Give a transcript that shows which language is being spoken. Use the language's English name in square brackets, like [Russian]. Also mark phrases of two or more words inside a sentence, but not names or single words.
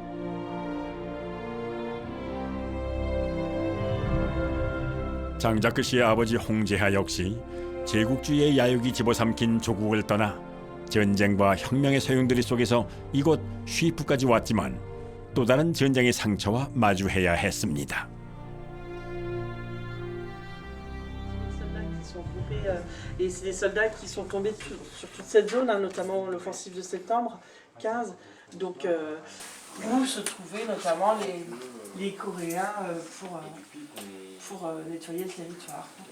[Korean] 장자크 씨의 아버지 홍재하 역시 제국주의의 야욕이 집어삼킨 조국을 떠나 전쟁과 혁명의 소용돌이 속에서 이곳 쉬프까지 왔지만 또 다른 전쟁의 상처와 마주해야 했습니다. [French] Et c'est des soldats qui sont tombés sur toute cette zone, notamment l'offensive de septembre 15. Donc, où se trouvaient notamment les Coréens pour nettoyer le territoire.